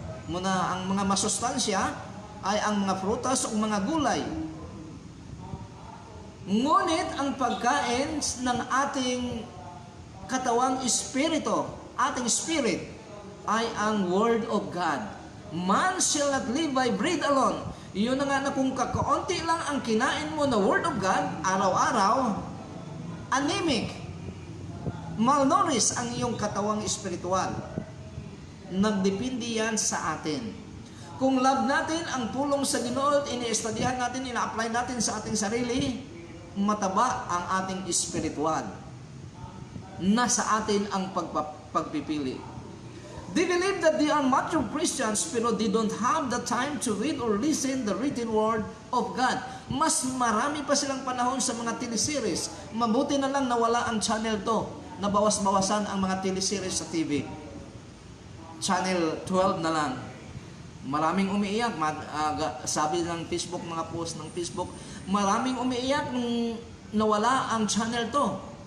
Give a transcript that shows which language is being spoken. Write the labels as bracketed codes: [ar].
[tl] Muna ang mga masustansya ay ang mga prutas o mga gulay. Ngunit ang pagkain ng ating katawang espiritu, ating spirit, ay ang Word of God. [en] Man shall not live by bread alone. [tl] Yun na nga na kung kakaunti lang ang kinain mo na Word of God, araw-araw, anemic, malnourished ang iyong katawang espiritual. Nagdepende yan sa atin. Kung love natin ang pulong sa Ginoo, ini-studyhan natin, ina-apply natin sa ating sarili, mataba ang ating espiritual. Nasa atin ang pagpipili. [en] They believe that they are mature Christians pero they don't have the time to read or listen the written word of God. [tl] Mas marami pa silang panahon sa mga teleseries. Mabuti na lang nawala ang channel to. Nabawas-bawasan ang mga teleseries sa TV. Channel 12 na lang. Maraming umiiyak. Sabi ng Facebook, mga post ng Facebook, maraming umiiyak nung nawala ang channel to.